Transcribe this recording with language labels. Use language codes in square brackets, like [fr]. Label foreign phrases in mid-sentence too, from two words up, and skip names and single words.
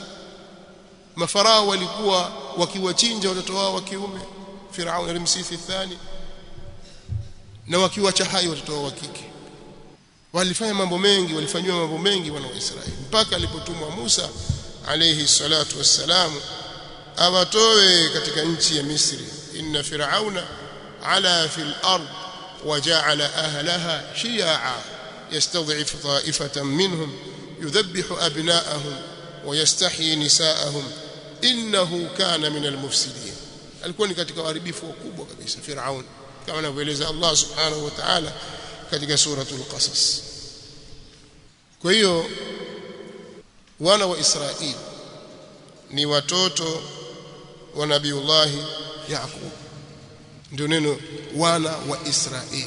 [sw] Mafarao walikuwa wakiwachinja watoto wao wa kiume, Firaun Ramsesi Thani, na wakiwacha hai watoto wao wa kike. Walifanya mambo mengi, walifanywa mambo mengi wana wa Israeli, mpaka alipotumwa Musa [ar] عليه الصلاة والسلام [sw] awatoe katika nchi ya Misri. [ar] إن فرعون علا في الأرض وجعل أهلها شيعا يستضعف طائفة منهم يذبح أبناءهم ويستحيي نساءهم إنه كان من المفسدين. [sw] Alikuwa ni katika uharibifu mkubwa kabisa Firaun, kama anavyoeleza Allah [ar] سبحانه وتعالى [sw] katika [ar] سورة القصص. [sw] Kwa hiyo wana wa Israeli ni watoto wa Nabiullah Yaqub, ndio neno wana wa Israeli.